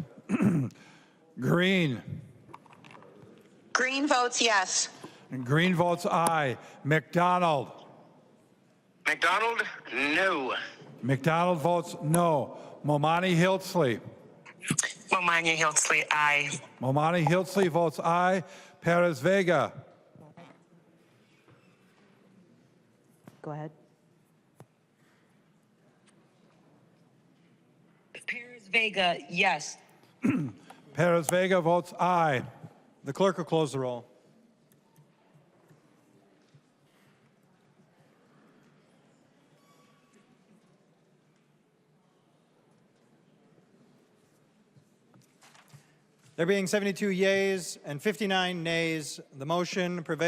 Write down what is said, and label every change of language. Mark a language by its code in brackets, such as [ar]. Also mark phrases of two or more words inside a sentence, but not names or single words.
[en] Green. Green votes yes. Green votes aye. McDonald. McDonald, no. McDonald votes no. Momani Hiltsley. Momani Hiltsley, aye. Momani Hiltsley votes aye. Perez Vega. Go ahead. Perez Vega, yes. Perez Vega votes aye. The clerk will close the roll. There being 72 yeas and 59 nays, the motion prevails.